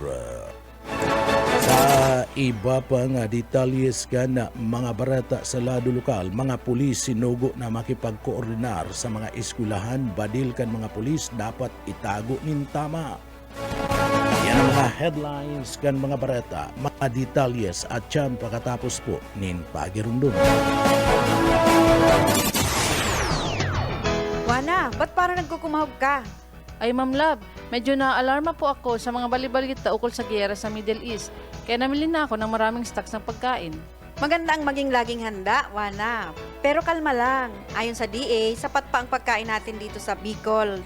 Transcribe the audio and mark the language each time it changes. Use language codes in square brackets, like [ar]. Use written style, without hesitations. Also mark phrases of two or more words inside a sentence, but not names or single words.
[bik] Sa iba pang detalyes kan na mga barata sa lado lokal, mga pulis sinugo na makipagkoordinar sa mga eskwelahan, badil kan mga pulis dapat itago nin tama. Yan ang mga headlines kan mga barata, mga detalyes at yan pagkatapos po nin pagirundong. [tl] Wana, ba't parang nagkukumahog ka? Ay Ma'am Love, medyo na-alarma po ako sa mga balibalita ukol sa giyera sa Middle East. Kaya namili na ako ng maraming stocks ng pagkain. Maganda ang maging laging handa, Wana. Pero kalma lang. Ayon sa DA, sapat pa ang pagkain natin dito sa Bicol.